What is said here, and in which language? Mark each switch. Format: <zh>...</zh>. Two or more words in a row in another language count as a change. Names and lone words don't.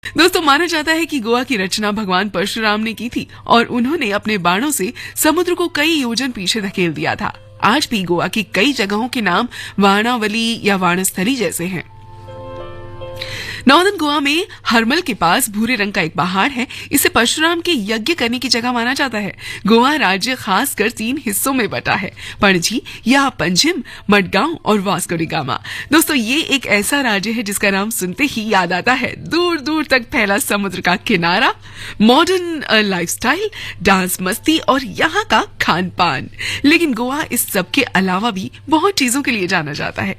<hi>दोस्तों, माना जाता है कि गोवा की रचना भगवान परशुराम ने की थी और उन्होंने अपने बाणों से समुद्र को कई योजन पीछे धकेल दिया था। आज भी गोवा की कई जगहों के नाम वाणावली या वाणस्थली जैसे हैं। नॉर्दर्न गोवा में हरमल के पास भूरे रंग का एक पहाड़ है। इसे परशुराम के यज्ञ करने की जगह माना जाता है। गोवा राज्य खासकर 3 हिस्सों में बटा है, पणजी या पंजिम, मडगांव और वास्को डी गामा। दोस्तों, ये एक ऐसा राज्य है जिसका नाम सुनते ही याद आता है दूर दूर तक फैला समुद्र का किनारा,</hi> <en>modern lifestyle,</en> <hi>डांस मस्ती और यहाँ का खान पान। लेकिन गोवा इस सब के अलावा भी बहुत चीजों के लिए जाना जाता है।</hi>